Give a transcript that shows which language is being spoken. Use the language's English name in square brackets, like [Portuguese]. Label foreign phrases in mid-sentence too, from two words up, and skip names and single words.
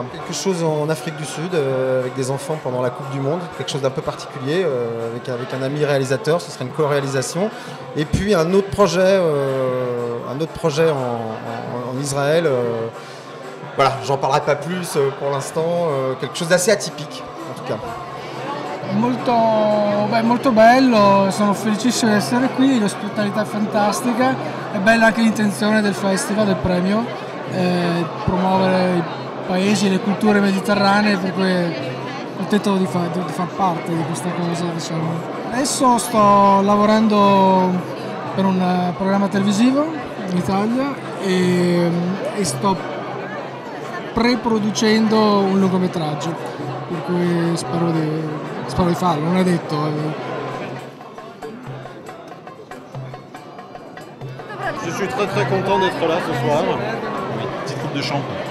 [French] Quelque chose en Afrique du Sud, avec des enfants pendant la Coupe du Monde, quelque chose d'un peu particulier, avec un ami réalisateur, ce serait une co-réalisation. Et puis un autre projet en Israël. Voilà, j'en parlerai pas plus pour l'instant, quelque chose d'assez atypique en tout cas. [Italian] Molto bello, sono felicissimo di essere qui, l'ospitalità è fantastica, è bella anche l'intenzione del festival, del premio, promuovere i paesi e le culture mediterranee, per cui contento di far parte di questa cosa, diciamo. Adesso sto lavorando per un programma televisivo in Italia e sto pre-producendo un lungometraggio, per cui spero di farlo, non è detto. [French] Je suis très très content d'être là ce soir. Oui, petite coupe de chant.